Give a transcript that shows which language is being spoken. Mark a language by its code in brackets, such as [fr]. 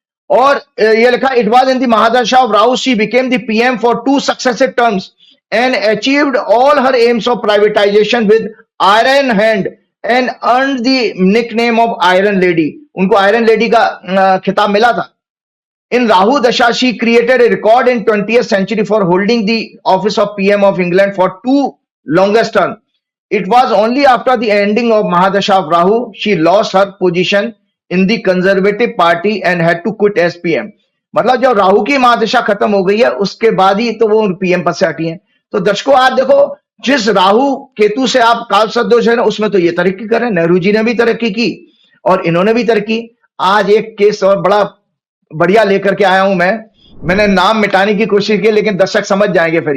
[hi] और ये लिखा, [en] It was in the mahadasha of Rahu she became the PM for 2 successive terms and achieved all her aims of privatisation with iron hand and earned the nickname of iron lady. [hi] उनको iron lady का खिताब मिला था। [en] In Rahu Dasha, she created a record in 20th century for holding the office of PM of England for 2 longest term. It was only after the ending of Mahadasha of Rahu, she lost her position in the Conservative Party and had to quit as PM. [hi] मतलब जब राहु की महादशा खत्म हो गई है, उसके बाद ही तो वो पीएम पद से हटी हैं। तो दर्शकों आप देखो, जिस राहु केतु से आप काल सदोष है ना, उसमें तो ये तरक्की कर रहे हैं। नेहरू जी ने भी तरक्की की और इन्होंने भी तरक्की। आज एक केस और बड़ा बढ़िया लेकर के आया हूं मैंने नाम मिटाने की कोशिश की, लेकिन दर्शक समझ जाएंगे फिर।